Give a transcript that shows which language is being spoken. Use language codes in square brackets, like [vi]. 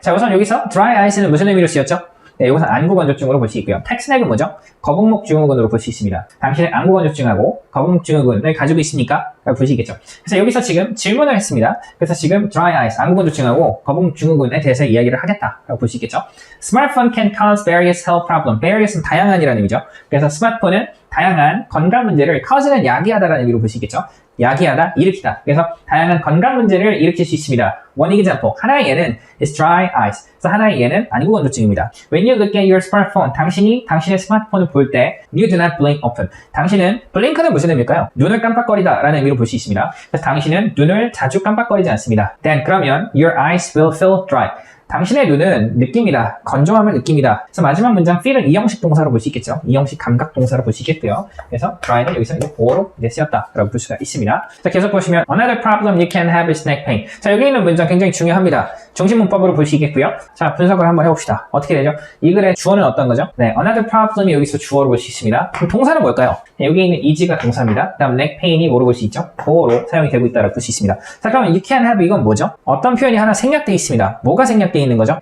[ko] 자, 우선 여기서 dry eyes는 무슨 의미로 쓰였죠? 네, 이것은 안구건조증으로 볼 수 있고요. text neck은 뭐죠? 거북목 증후군으로 볼 수 있습니다. 당신은 안구건조증하고 거북목 증후군을 가지고 있습니까? 라고 보시겠죠. 그래서 여기서 지금 질문을 했습니다. 그래서 지금 dry eyes, 안구건조증하고 거북목 증후군에 대해서 이야기를 하겠다라고 볼 수 있겠죠. [en] Smartphone can cause various health problems. [ko] various은 다양한이라는 의미죠. 그래서 스마트폰은 다양한 건강 문제를 cause는 야기하다라는 의미로 볼 수 있겠죠. 야기하다, 일으키다. 그래서 다양한 건강 문제를 일으킬 수 있습니다. [en] One example. [ko] 하나의 예는 [en] is dry eyes. [ko] 그래서 하나의 예는 안구건조증입니다. [en] When you look at your smartphone, [ko] 당신이 당신의 스마트폰을 볼 때 [en] you do not blink often. [ko] 당신은 blink는 무슨 의미일까요? 눈을 깜빡거리다 라는 의미로 볼 수 있습니다. 그래서 당신은 눈을 자주 깜빡거리지 않습니다. [en] Then [ko] 그러면 [en] your eyes will feel dry. [ko] 당신의 눈은 느낍니다. 건조함을 느낍니다. 그래서 마지막 문장 feel은 이형식 동사로 볼 수 있겠죠. 이형식 감각 동사로 볼 수 있겠고요. 그래서 dry는 여기서 이제 보어로 이제 쓰였다라고 볼 수가 있습니다. 자, 계속 보시면 [en] another problem you can have is neck pain. [ko] 자, 여기 있는 문장 굉장히 중요합니다. 중심 문법으로 볼 수 있겠고요. 자, 분석을 한번 해봅시다. 어떻게 되죠? 이 글의 주어는 어떤 거죠? 네, another problem이 여기서 주어로 볼 수 있습니다. 그럼 동사는 뭘까요? 네, 여기 있는 is가 동사입니다. 그 다음 neck pain이 뭐로 볼 수 있죠? 보어로 사용이 되고 있다고 볼 수 있습니다. 자, 그러면 [en] you can have [ko] 이건 뭐죠? 어떤 표현이 하나 생략되어 있습니다. 뭐가 생략되어 있는 거죠?